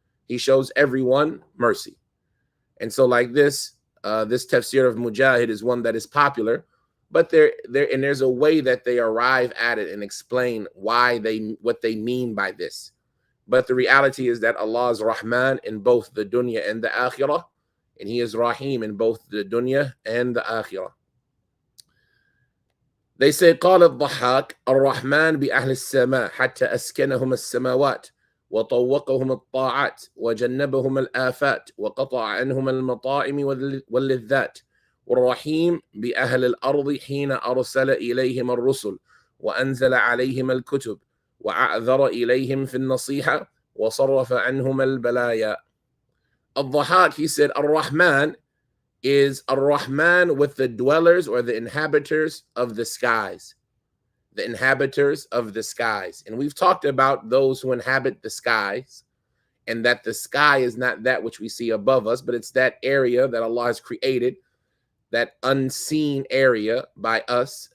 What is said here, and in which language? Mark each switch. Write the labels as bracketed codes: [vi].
[en] He shows everyone mercy. And so like this, this tafsir of Mujahid is one that is popular, but there's a way that they arrive at it and explain what they mean by this. But the reality is that Allah is Rahman in both the dunya and the akhirah, and he is Rahim in both the dunya and the akhirah. They say, [ar] قال الضحاك الرحمن بأهل السماء حتى أسكنهم السماوات وطوقهم الطاعات وجنبهم الآفات وقطع عنهم المطاعم واللذات والرحيم بأهل الأرض حين أرسل إليهم الرسل وأنزل عليهم الكتب وأعذر إليهم في النصيحة وصرف عنهم البلايا. [en] الضحاك, he said, Ar-Rahman is Ar-Rahman with the dwellers or the inhabitants of the skies. The inhabitants of the skies. And we've talked about those who inhabit the skies, and that the sky is not that which we see above us, but it's that area that Allah has created, that unseen area by us.